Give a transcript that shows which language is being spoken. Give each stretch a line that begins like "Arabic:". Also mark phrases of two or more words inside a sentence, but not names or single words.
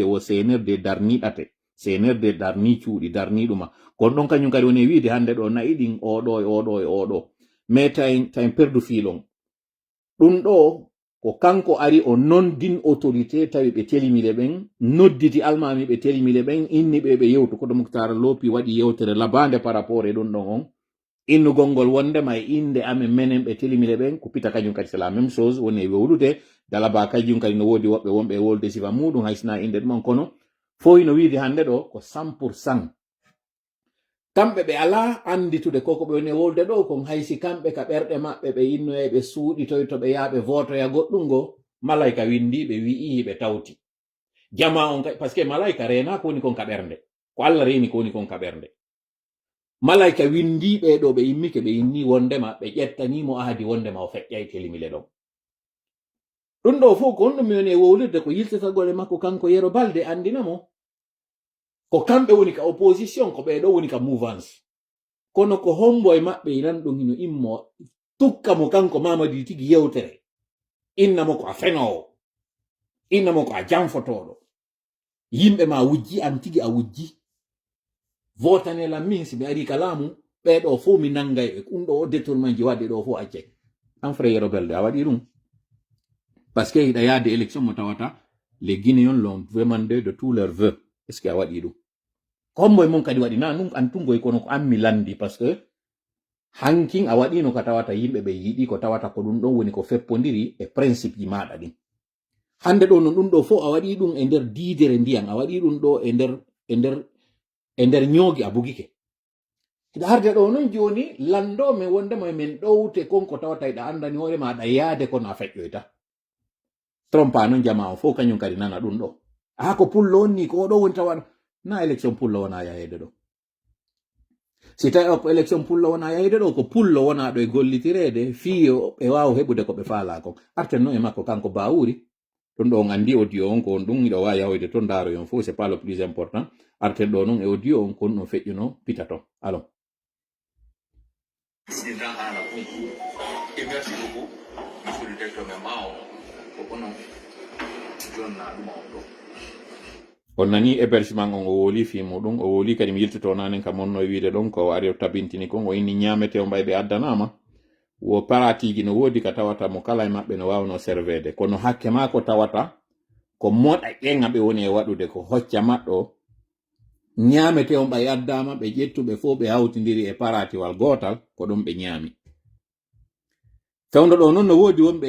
Fula: wo senerde darniɗate senerde darni cuuɗi darni ɗuma kono ɗon kañum kadi woni e wiide hande ɗo nayi ɗin oɗo e oɗo e oɗo mais tawi perdu fiilon ɗum ɗo ko kanko ari o nondin autorité tawi ɓe telimile ɓen nodditi almami ɓe telimile ɓen inni ɓe yewtu koto Mouktara Lopy waɗi yewtere labande
French: par rapport
Fula: e ɗum ɗon on innugol ngol wondema e inde amen menen ɓe telimile ɓen ko pita kañum kadi
French: c'est la même chose
Fula: woni e wewlude Dalaba kañum kadi no woodi woɓɓe wonɓe e wolde sifa muɗum haysina inde ɗuman kono fof ino wiide hande ɗo ko 100% kamɓe ɓe ala anditude koko ɓe woni wolde ɗo kon haysi kamɓe ka ɓerɗe maɓɓe ɓe innoye ɓe suuɗitoy to ɓe yaaɓe votoya goɗɗum ngo malayka windi ɓe wi'i ɓe tawti jama on
French: par ce que
Fula: malayka rena ko woni kon ka ɓernde ko Allah reni ko woni kon ka ɓernde malayka windi ɓe ɗo ɓe immike ɓe inni wondema ɓe ƴettanimo ahadi wondema o feƴƴay telimile ɗon ɗum ɗo fof ko on ɗum mi woni e wowlirde ko yiltatagol e makko kanko Yero Balde andinamo ko kamɓe woni ka opposition ko ɓeɗo woni ka mouvance kono ko hombo e maɓɓe inan ɗum hino immo tukka mo kanko Mamadi tigi yewtere innamo ko a fenowo innamo ko a janfotoɗo yimɓe ma wujji an tigi a wujji votanela min si mi ari ka laamu ɓeɗo fof mi nangay ɓe ɗum ɗo o détournement ji waɗi ɗo fof accay an frère Yero Balde a waɗi ɗum
French: par ce que
Fula: hiɗa yaade élection mo tawata
French: les Guinéens l'ont demandé de tous leurs vœux
Fula: est ce que a waɗi ɗum hombo e mon kadi waɗi na ɗum an tungoy kono ko ammi landi
French: par ce que
Fula: hankin a waɗino ko tawata yimɓe ɓe yiɗi ko tawata ko ɗum ɗon woni ko feppodiri e principe ji maɗa ɗin hande ɗo no ɗum ɗo fof a waɗi ɗum e nder diidere ndiyan a waɗi ɗum ɗo e nder ñoogi a bugike hiɗa harde ɗo noon joni landome wondema men ɗowte konko tawata iɗa andani hoorema aɗa yaade kono a feƴƴoyta trompa noon jama o fof kañum kadi nana ɗum ɗo ko pullo on ni ko oɗo woni tawa na élection pullo wona yahede ɗo si tawi ko élection pullo wona yahede ɗo ko pullo wona ɗo e gollitirede fiyo ɓe wawa heɓude ko ɓe faala kon arten noon e makko kanko Bawuri ɗum ɗo on andi audio on ko on ɗum iɗo wawi yahoyde to daaro yon fof
French: c'est pas le plus important
Fula: arten ɗo noon e audio on kon ɗum feƴƴuno pita to alors
French: merci beaucoup monsieur le directeur mais
Fula: mao ko kono jonna ɗum on ɗo on nani hébergement on o woli fi muɗum o woli kadi mi yiltito nanen kam monno wiide ɗon ko ari o tabintini kon o inni ñamete o mbay ɓe addanama wo paratiji no woodi ka tawata mo kala e maɓɓe no wawno servede kono hakke ma ko tawata ko moɗa ƴenga ɓe woni e waɗude ko hocca maɗɗo ñamete on ɓay addama ɓe ƴettuɓe fof ɓe hawtidiri e paratiwal gotal ko ɗum ɓe ñaami fewndo ɗo noon no woodi wonɓe